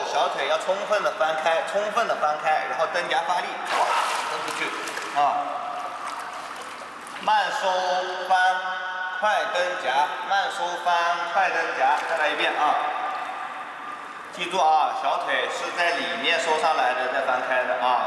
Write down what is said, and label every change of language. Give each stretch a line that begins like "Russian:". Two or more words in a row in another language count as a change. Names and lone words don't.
Chinese: 小腿要充分的翻開，然後蹬夾發力，哇，蹬出去啊！慢收翻，快蹬夾，慢收翻，快蹬夾，再來一遍啊！記住啊，小腿是在裡面收上來的，再翻開的啊。